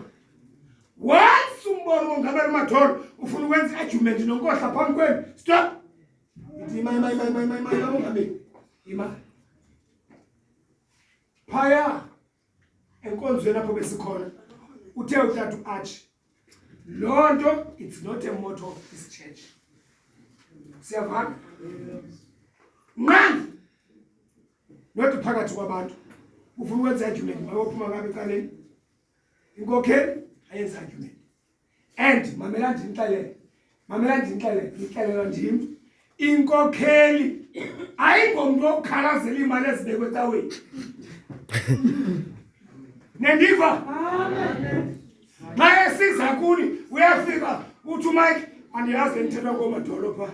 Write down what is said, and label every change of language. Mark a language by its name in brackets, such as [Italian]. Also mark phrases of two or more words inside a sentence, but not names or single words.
[Xhosa] Once umbona umongameli uMadolo ufuna ukwenza argument nonkohla phambi kwenu. Stop. Ithi umongameli. Ima. Phaya enkonzweni lapho besikhona uthe uthathu Arch. [English] Lonto it's not a motto of this church. [Xhosa] Siyavana? Ngani? Not phakathi kwabantu. Ufuna ukwenza argument bayophuma ngabe ekaleni. Inkokheli ayenza argument. And mamela ndinhlalele ngihlalelwa ndimi. Inkokheli ayingomuntu okukhalazela imali ezibekwe ecaweni. Nendiva? Amen. Maye siza kuni uyafika uthi uMike andiyazi ngithetha koMadolo pha.